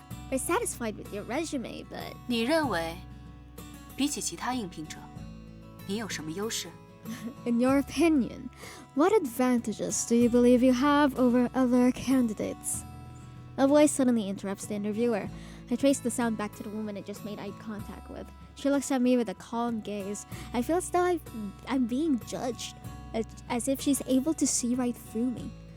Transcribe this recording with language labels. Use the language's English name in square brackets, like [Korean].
[English] We're satisfied with your resume, but [Chinese] 你认为，比起其他应聘者，你有什么优势？ [English] In your opinion, what advantages do you believe you have over other candidates? A voice suddenly interrupts the interviewer. I trace the sound back to the woman I just made eye contact with. She looks at me with a calm gaze. I feel as though I'm being judged, as if she's able to see right through me.